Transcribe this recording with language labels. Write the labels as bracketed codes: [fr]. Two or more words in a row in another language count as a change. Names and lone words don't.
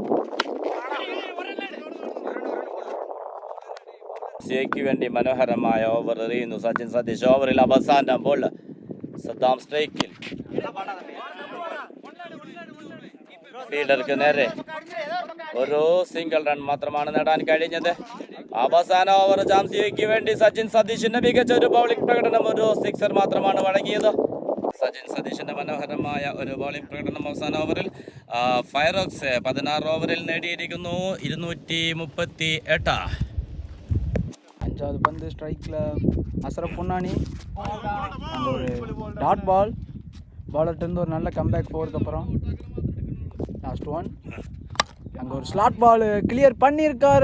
[ml] സിയയ്ക്ക് വേണ്ടി മനോഹരമായ ഓവർ എറിയുന്നു സച്ചിൻ സതീഷ് ഓവറിൽ അവസാന ബോൾ സദ്ദാം സ്ട്രൈക്കിൽ ഫീൽഡർക്ക് നേരെ ഒരു സിംഗിൾ റൺ മാത്രമാണ് നേടാൻ കഴിഞ്ഞത് അവസാന ഓവർ ജാംസിയയ്ക്ക് വേണ്ടി സച്ചിൻ സതീഷിന്റെ മികച്ച ഒരു ബൗളിംഗ് പ്രകടനം, ഒരു സിക്സർ മാത്രമാണ് വഴങ്ങിയത്. സച്ചിൻ സതീഷിന്റെ മനോഹരമായ ഒരു ബൗളിംഗ് പ്രകടനം അവസാന ഓവറിൽ. ഫയറോക്സ് 16 ഓവറിൽ നേടിയിരിക്കുന്നു 238. [ta] அஞ்சாவது பந்து ஸ்ட்ரைக்கில் அசரப் பொன்னானி, அங்கே ஒரு டாட் பால், பாலர்கிட்டருந்து ஒரு நல்ல கம்பேக் போகிறதுக்கு அப்புறம் லாஸ்ட் ஒன், அங்கே ஒரு ஸ்லாட் பால் கிளியர் பண்ணியிருக்காரு.